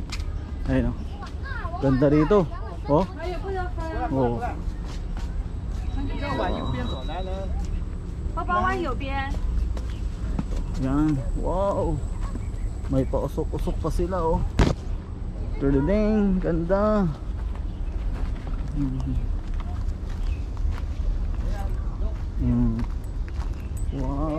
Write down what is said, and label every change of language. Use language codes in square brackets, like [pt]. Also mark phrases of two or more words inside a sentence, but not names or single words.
[tl] Ayun o. Ganda rito. Oh. Oh. 包包湾有边。 Yan. Wow. May pausok-usok pa sila oh. Tudeng, ganda. Wow.